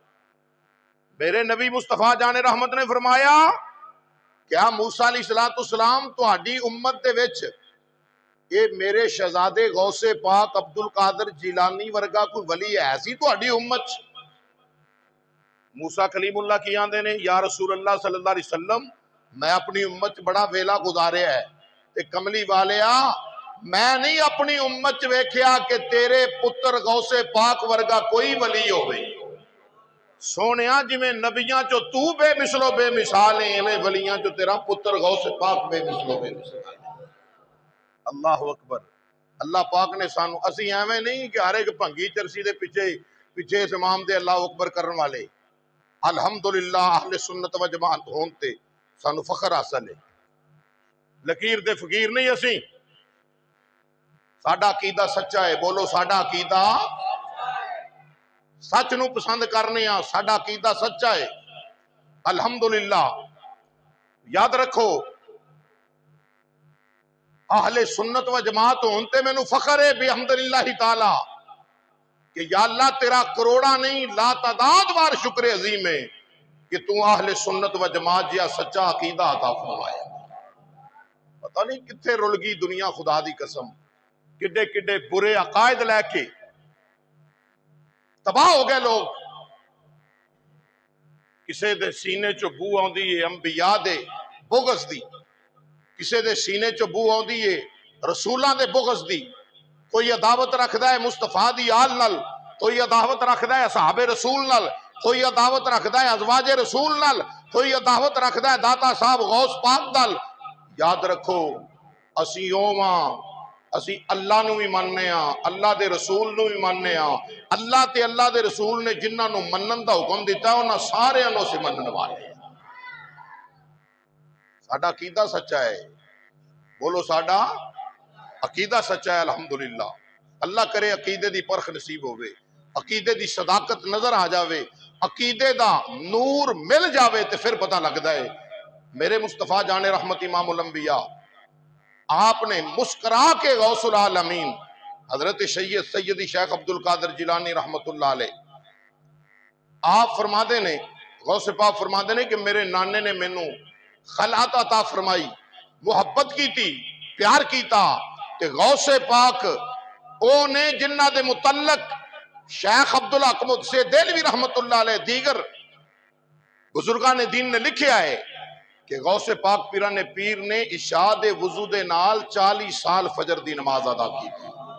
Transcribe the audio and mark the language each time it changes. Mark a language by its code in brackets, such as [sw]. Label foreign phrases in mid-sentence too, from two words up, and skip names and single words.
[pa] میرے نبی مصطفیٰ جان رحمت نے فرمایا کیا موسیٰ [ar] علیہ السلام [pa] تہاڈی امت دے وچ یہ میرے شہزادے غوث پاک عبد القادر جیلانی ورگا کوئی ولی ہے سی تہاڈی امت؟ موسیٰ کلیم اللہ کی آندے نے [ar] یا رسول اللہ صلی اللہ علیہ وسلم [pa] میں اپنی امت بڑا ویلا گزاریا ہے تے کملی والیا میں نہیں اپنی امت ویکھیا کہ تیرے پتر غوث پاک ورگا کوئی ولی ہوئے۔ سونیا جی میں نبیاں چو تو بے مثلو بے مثال ہیں میں ولیاں چو تیرا پتر غوث پاک بے مثلو بے مثال ہیں۔ [ar] اللہ اکبر۔ [pa] اللہ پاک نے سانو اسی ایویں نہیں کہ ہر ایک بھنگی چرسی دے پیچھے اس امام دے [ar] اللہ اکبر [pa] کرن والے، الحمدللہ اہل سنت و جماعت ہون تے سانو فخر حاصل ہے، لکیر دے فقیر نہیں اسی، ساڈا عقیدہ سچا ہے، بولو ساڈا عقیدہ سچ نو پسند کرنے ہاں، ساڈا عقیدہ سچا ہے الحمدللہ۔ یاد رکھو اہل سنت و جماعت ہونتے میں نو فخر ہے [ar] بحمدللہ تعالی [pa] کہ یا اللہ تیرا کروڑا نہیں لا تعداد بار شکر عظیم ہے کہ تو اہل سنت و جماعت جیا سچا عقیدہ عطا فرمایا۔ پتہ نہیں کتھے رل گئی دنیا خدا دی قسم، کڈے کڈے برے عقائد لے کے تباہ ہو گئے لوگ۔ کسے دے سینے چو بو آندی ہے انبیاء دے بغض دی، کسے دے سینے چو بو آندی ہے رسولاں دے بغض دی، کوئی عداوت رکھدا ہے مصطفیٰ دی آل نال، کوئی عداوت رکھدا ہے اصحاب رسول نال، کوئی عداوت رکھدا ہے ازواج رسول نال، کوئی عداوت رکھدا ہے داتا صاحب غوث پاک نال۔ یاد رکھو اسی اوواں اسی اللہ نو بھی مننے ہاں، اللہ دے رسول نو بھی مننے ہاں، اللہ تے اللہ دے رسول نے جنہاں نو منن دا حکم دیتا ہے انہاں سارے انہوں سے منن والے ہیں۔ ساڈا عقیدہ سچا ہے، بولو ساڈا عقیدہ سچا ہے الحمدللہ۔ اللہ کرے عقیدے دی پرخ نصیب ہوئے، عقیدے دی صداقت نظر آ جاوے، عقیدے دا نور مل جاوے تے پھر پتہ لگدا ہے۔ میرے مصطفیٰ جان رحمت امام الانبیاء آپ نے مسکرا کے غوث العالمین حضرت سیدی شیخ عبد القادر جیلانی رحمت اللہ علیہ آپ فرماتے نے، غوث پاک فرماتے نے کہ میرے نانے نے مینوں خلعت عطا فرمائی، [ur] محبت کی تھی، [pa] پیار کیتا کہ غوث پاک او نے جنہ دے متعلق شیخ عبدالحق سے دہلوی [ar] رحمت اللہ علیہ [pa] دیگر بزرگان دین نے لکھیا ہے کہ غوث پاک پیران پیر نے عشاء دے وضو دے نال 40 سال فجر دی نماز [ur] ادا کی تھی۔